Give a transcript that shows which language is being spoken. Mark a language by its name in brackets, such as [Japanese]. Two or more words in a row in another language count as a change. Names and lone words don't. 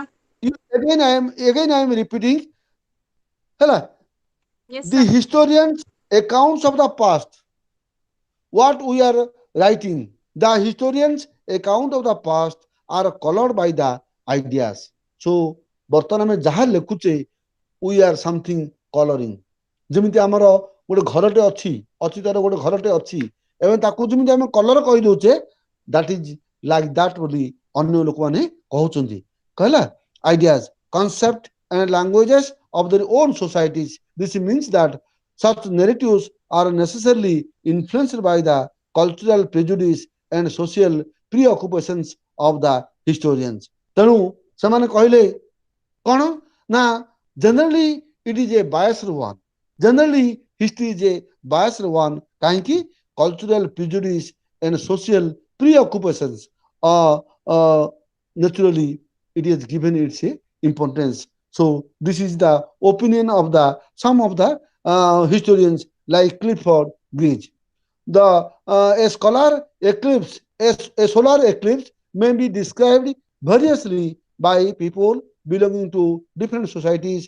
[English] Again I am repeating. Hello, Yes, the sir. historians' accounts of the past, what we are writing, the historians' account of the past are colored by the ideas. So, [Odia] ବର୍ତ୍ତମାନ ଆମେ ଯାହା ଲେଖୁଛେ [English] we are something coloring. [Odia] ଯେମିତି ଆମର ଗୋଟେ ଘରଟେ ଅଛି ଅତୀତର ଗୋଟେ ଘରଟେ ଅଛି ଏବଂ ତାକୁ ଯେମିତି ଆମେ କଲର କହିଦଉଛେ [English] that is like that [Odia] ବୋଲି ଅନ୍ୟ ଲୋକମାନେ କହୁଛନ୍ତି କହିଲା [English] ideas concept and languages of their own societies this means that such narratives are necessarily influenced by the cultural prejudice and social preoccupations of the historians [Odia] ତେଣୁ ସେମାନେ କହିଲେ କଣ ନା [English] generally it is a biased one generally history is a biased one କାହିଁକି cultural prejudice and social preoccupations naturally it is given its importance so this is the opinion of the some of the historians like Clifford Greens the a solar eclipse may be described variously by people belonging to different societies.